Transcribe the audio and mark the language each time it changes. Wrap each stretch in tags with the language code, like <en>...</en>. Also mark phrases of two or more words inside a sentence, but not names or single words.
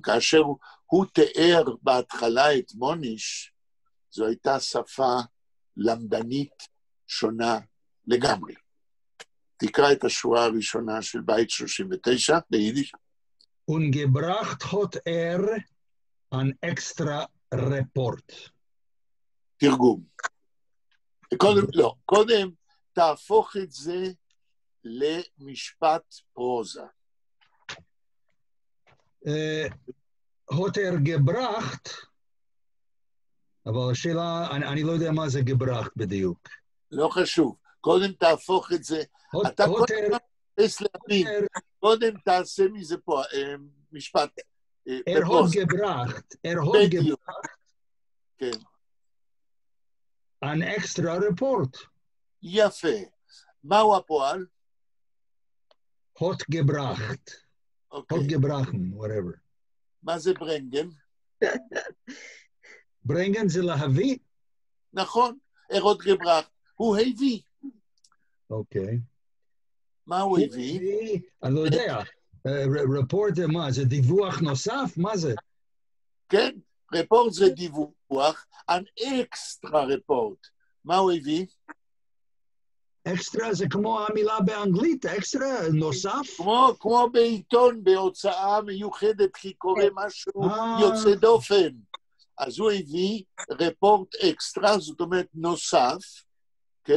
<he>כאשר הוא תיאר בהתחלה את מוניש, זו הייתה שפה למדנית שונה לגמרי. תקרא את השורה הראשונה של בית 39 ביידיש.</he> <yi>Ungebracht hat an extra report.</yi> <he>תרגום. קודם תהפוך את זה למשפט פרוזה.</he> <yi>hat gebracht,</yi> <he>אבל השאלה, אני לא יודע מה זה gebracht בדיוק. לא חשוב. קודם תהפוך את זה. אתה קודם תחפש להבין. קודם תעשה מזה פה משפט.</he> <yi>hat gebracht.</yi> <he>כן.</he> <yi>an extra report.</yi> <he>יפה. מהו הפועל?</he> <yi>hat gebracht.</yi> <he>אוקיי.</he> <yi>hat gebrachen,</yi> <en>whatever.</en> <he>מה זה ברנגן? ברנגן זה להביא? נכון.</he> <yi>hat gebracht.</yi> <he>הוא הביא. אוקיי. מה הוא הביא? אני לא יודע. רפורט זה מה? זה דיווח נוסף? מה זה? כן, רפורט זה דיווח,</he> <yi>an extra report.</yi> <he>מה הוא הביא? אקסטרה זה כמו המילה באנגלית, אקסטרה נוסף? כמו בעיתון, בהוצאה מיוחדת, כי קורה משהו יוצא דופן. אז הוא הביא</he> <yi>רפורט אקסטרה,</yi> <he>זאת אומרת נוסף, כן?</he>